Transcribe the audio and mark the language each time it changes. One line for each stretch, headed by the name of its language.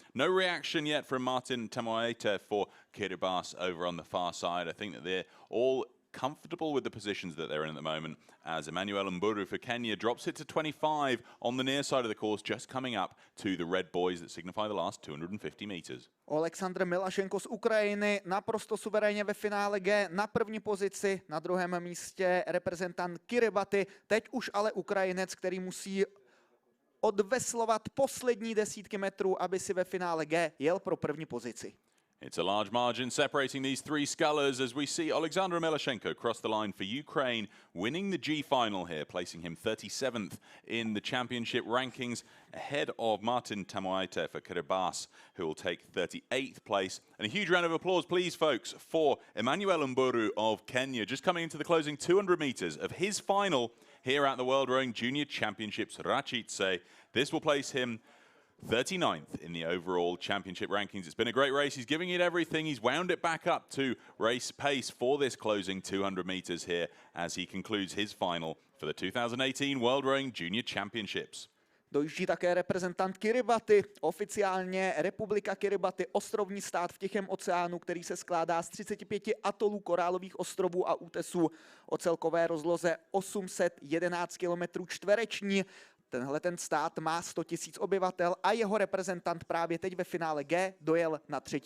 English: No reaction yet from Martin Tamoeta for Kiribati over on the far side. I think that they're all comfortable with the positions that they're in at the moment as Emmanuel Mburu for Kenya drops it to 25 on the near side of the course, just coming up to the red buoys that signify the last 250 meters.
Czech: Alexandr Melashenko z Ukrajiny naprosto suverénně ve finále G na první pozici, na druhém místě reprezentant Kiribati, teď už ale Ukrajinec, který musí odveslovat poslední desítky metrů, aby si ve finále G jel pro první pozici.
English: It's a large margin separating these three scullers as we see Alexander Milashenko cross the line for Ukraine, winning the G final here, placing him 37th in the championship rankings, ahead of Martin Tamuaite for Kiribati, who will take 38th place. And a huge round of applause, please, folks, for Emmanuel Mburu of Kenya, just coming into the closing 200 meters of his final here at the World Rowing Junior Championships Rachitse. This will place him 39th in the overall championship rankings. It's been a great race. He's giving it everything. He's wound it back up to race pace for this closing 200 meters here as he concludes his final for the 2018 World Rowing Junior Championships.
Czech: Dojíždí také reprezentant Kiribati. Oficiálně Republika Kiribati, ostrovní stát v Tichém oceánu, který se skládá z 35 atolů korálových ostrovů a útesů o celkové rozloze 811 km čtvereční. Tenhle ten stát má 100 000 obyvatel a jeho reprezentant právě teď ve finále G dojel na 3.